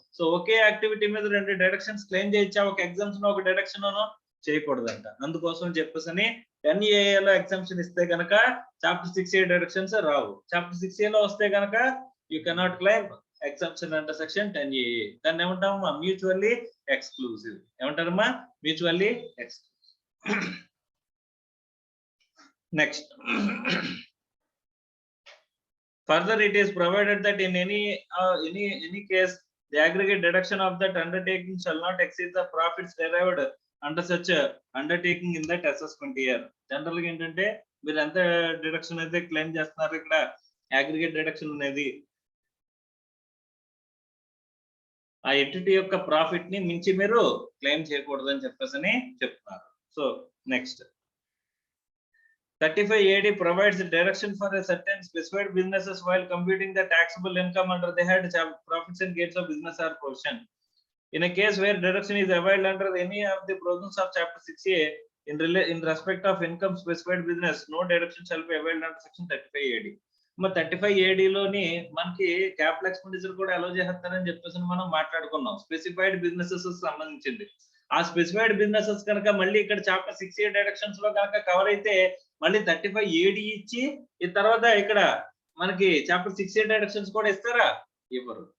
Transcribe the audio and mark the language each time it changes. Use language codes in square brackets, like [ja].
[te] So ఒకే activity మీద 2 deductions claim చేయొచ్చా, ఒక ఎగ్జామ్షన్ ఒక డిడక్షన్ చేయకూడదంట. అందుకోసం చెప్పేసి 10AA లో ఎగ్జంప్షన్ ఇస్తే కనుక చాప్టర్ 6A డిడక్షన్స్ రావు. చాప్టర్ 6A లో వస్తే కనుక [en] You cannot claim exemption under section 10AA. [te] దాన్ని ఏమంటామమ్మా, mutually exclusive. ఏమంటారమ్మా, mutually exclusive. [en] Next, further it is provided that in any case the aggregate deduction of that undertaking shall not exceed the profits derived under such undertaking in that assessment year. [te] General గా ఏంటంటే మీరు ఎంత deduction అయితే claim చేస్తున్నారు, ఇక్కడ aggregate deduction అనేది ఆ entity యొక్క ప్రాఫిట్ ని మించి మీరు క్లెయిమ్ చేయకూడదు అని చెప్పేసి చెప్తున్నారు. [en] So next, 35AD provides direction for a certain specified businesses while computing the taxable income under the head profits and gains of business or profession. In a case where deduction is availed under any of the provisions of chapter 6A in respect of income specified business, no deduction shall be availed under section 35AD. [te] 35AD లోని మనకి capital expenditure కూడా అలో చేస్తారని చెప్పేసి మనం మాట్లాడుకున్నాం. Specified businesses సంబంధించింది. ఆ specified businesses కనుక మళ్ళీ ఇక్కడ చాప్టర్ 6A డిడక్షన్స్ లో కనుక కవర్ అయితే మళ్ళీ 35AD ఇచ్చి ఈ తర్వాత ఇక్కడ మనకి చాప్టర్ 6A డిడక్షన్స్ కూడా ఇస్తారా, ఇవ్వరు.